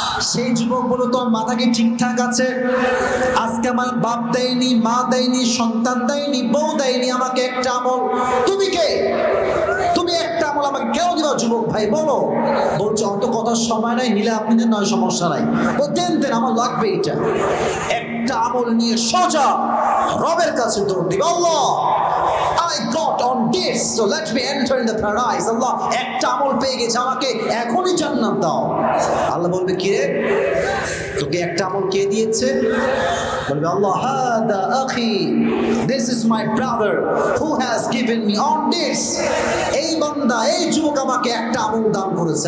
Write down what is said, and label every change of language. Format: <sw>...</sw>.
<bn>সেই যুবক বলো তোমার মাথা কি ঠিকঠাক আছে? আজকে আমার বাপ দেয়নি, মা দেয়নি, সন্তান দেয়নি, বউ দেয়নি, আমাকে একটা আমল, তুমি কে? তুমি একটা আমল আমাকে কেন দিবা? যুবক ভাই বলো। বলছে অত কথার সময় নাই, নিলে আপনি দেন, নয় সমস্যা নাই। ও দেন দেন, আমার লাগবে এটা। একটা আমল নিয়ে সোজা রবের কাছে দৌড় দিবে,</bn> <en>আল্লাহ I got on this, so let me enter in the paradise.</en> <bn>আল্লাহ একটা আমল পেয়ে গেছে, আমাকে এখনই জান্নাত দাও। আল্লাহ বলবে কি রে, তোকে একটা আমল কে দিয়েছে? বলবে আল্লাহ</bn> <ar>হাদা আখি,</ar> <en>this is my brother who has given me on this,</en> <bn>এই বান্দা, এই যুবক আমাকে একটা আমল দান করেছে।</bn>